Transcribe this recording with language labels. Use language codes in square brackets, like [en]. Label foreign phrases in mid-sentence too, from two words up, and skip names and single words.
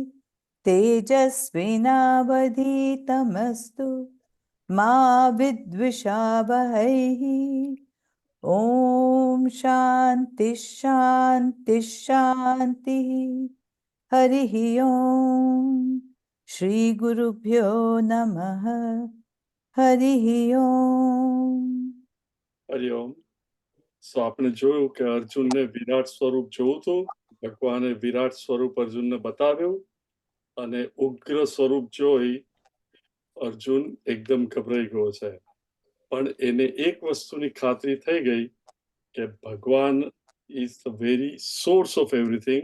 [sa] तेजस्विनावधीतमस्तु मा विद्विषावहैः ॐ शान्ति शान्ति शान्तिः हरिः ॐ श्रीगुरुभ्यो नमः हरिः ॐ [gu] હરિઓમ. સો આપણે જોયું કે અર્જુનને વિરાટ સ્વરૂપ જોવું હતું, ભગવાને વિરાટ સ્વરૂપ અર્જુનને બતાવ્યું અને ઉગ્ર સ્વરૂપ જોઈ અર્જુન એકદમ ગભરાઈ ગયો છે. પણ એને એક વસ્તુની ખાતરી થઈ ગઈ કે ભગવાન [en] is the very source of everything.